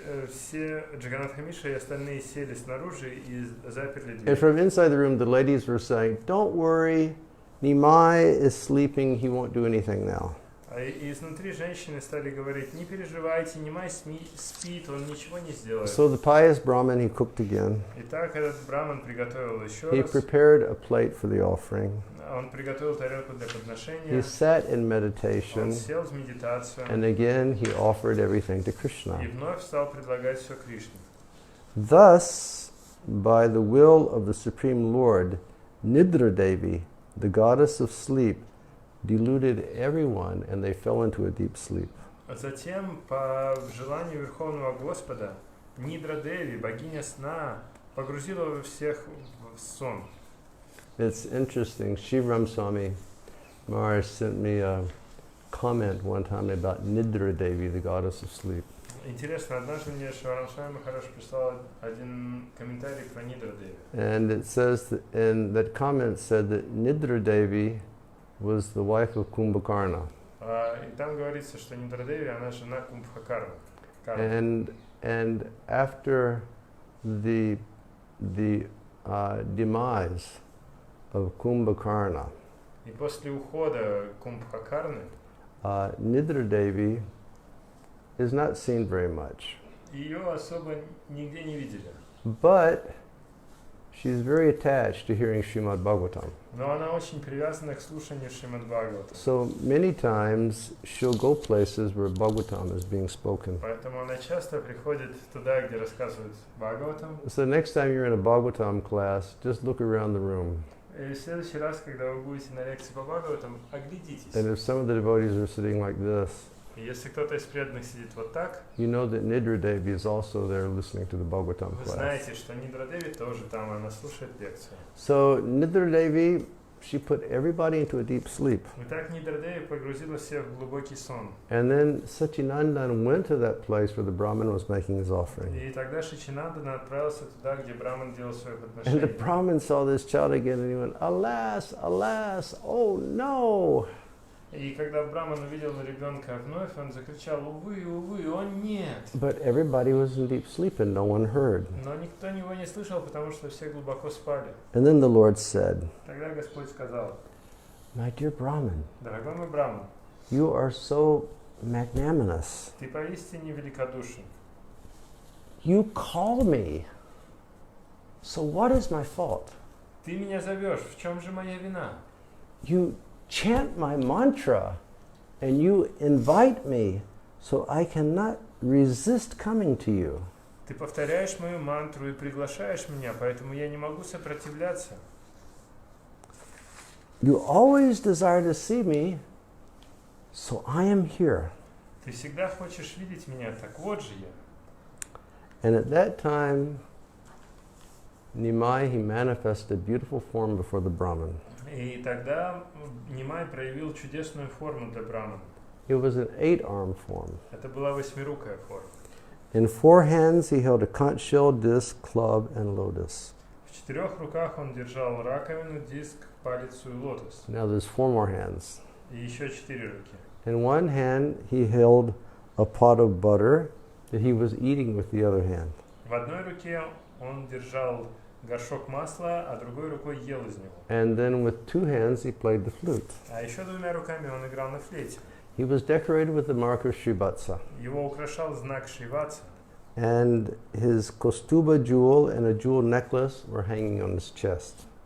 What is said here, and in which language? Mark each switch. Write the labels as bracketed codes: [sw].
[ru] Все Джаганнат Хамиша и остальные сели снаружи и заперли [en] And [ru] дверь. [en] from inside the room, the ladies were saying, don't worry, Nimai is sleeping, he won't do anything now. [ru] И изнутри женщины стали говорить, не переживайте, Нимай спит, он ничего не сделает. [en] So the pious Brahmin, he cooked again. [ru] Итак, этот Браман приготовил еще [en] He [ru] раз. [en] prepared a plate for the offering. [ru] Он приготовил тарелку для [en] He [ru] подношения. [en] sat in [ru] Он [en] meditation, [ru] сел в медитацию. [en] and again he offered everything to Krishna. [ru] И вновь стал предлагать все Кришне. [en] Thus, by the will of the Supreme Lord, Nidra Devi, the goddess of sleep, deluded everyone and they fell into a deep sleep. [ru] Затем, по желанию Верховного Господа, Нидра Деви, богиня сна, погрузила всех в сон. [en] It's interesting, Srila Swami Maharaj sent me a comment one time about Nidra Devi, the goddess of sleep. [ru] Интересно, однажды мне Шрила Свами Махарадж прислал один комментарий про Нидра Деви. [en] And it says, and that comment said that Nidra Devi was the wife of Kumbhakarna. [ru] И там говорится, что Нидра Деви, она жена Кумбхакарны. [en] And after the demise of Kumbhakarna, [ru] И после ухода Кумбхакарны [en] Nidra Devi is not seen very much. [ru] ее особо нигде не видели. [en] But she's very attached to hearing Srimad Bhagavatam. [ru] Но она очень привязана к слушанию Шримад Бхагавата. [en] So many times she'll go places where Bhagavatam is being spoken. [ru] Поэтому она часто приходит туда, где рассказывают Бхагаватам. [en] So next time you're in a Bhagavatam class, just look around the room. [ru] И в следующий раз, когда вы будете на лекции по Бхагаватам, оглядитесь. [en] And if some of the devotees are sitting like this, [ru] И если кто-то из преданных сидит вот так, [en] you know that Nidra Devi is also there listening to the Bhagavatam [ru] вы [en] class. [ru] знаете, что Нидра Деви тоже там, она слушает лекцию. [en] So Nidra Devi, she put everybody into a deep sleep. [ru] Итак, Нидра Деви погрузила всех в глубокий сон. [en] And then Sachinandan went to that place where the Brahmin was making his offering. [ru] И тогда Шичинандана отправился туда, где Браман делал свое [en] And the [ru] подношение. [en] Brahmin saw this child again and he went, alas, alas, oh no. [ru] И когда Браман увидел ребенка вновь, он закричал, увы, увы, о нет. [en] But everybody was in deep sleep and no one heard. [ru] Но никто его не слышал, потому что все глубоко спали. [en] And then the Lord said, [ru] Тогда Господь сказал, [en] my dear Brahmin, [ru] дорогой мой Браман, [en] you are so magnanimous. [ru] Ты поистине великодушен. [en] You call me. So what is my fault? [ru] Ты меня зовешь, в чем же моя вина? [en] You chant my mantra and you invite me, so I cannot resist coming to you. [ru] Ты повторяешь мою мантру и приглашаешь меня, поэтому я не могу сопротивляться. [en] You always desire to see me, so I am here. [ru] Ты всегда хочешь видеть меня, так вот же я. [en] And at that time, Nimai, he manifested a beautiful form before the Brahman. [ru] И тогда Нимай проявил чудесную форму для Брамана. [en] It was an 8-arm form. [ru] Это была восьмирукая форма. [en] In 4 hands, he held a conch shell, disc, club, and lotus. [ru] В 4 руках он держал раковину, диск, палицу и лотос. [en] Now there's 4 more hands. [ru] И еще 4 руки. [en] In one hand, he held a pot of butter that he was eating with the other hand. [ru] В одной руке он держал горшок масла, а другой рукой ел из него. [en] And then with 2 hands, he played the flute. [ru] А еще 2 руками он играл на флейте. [en] He was decorated with the mark of Shrivatsa. [ru] Его украшал знак Шриватса. [en] And his kostuba jewel and a jewel necklace were hanging on his chest.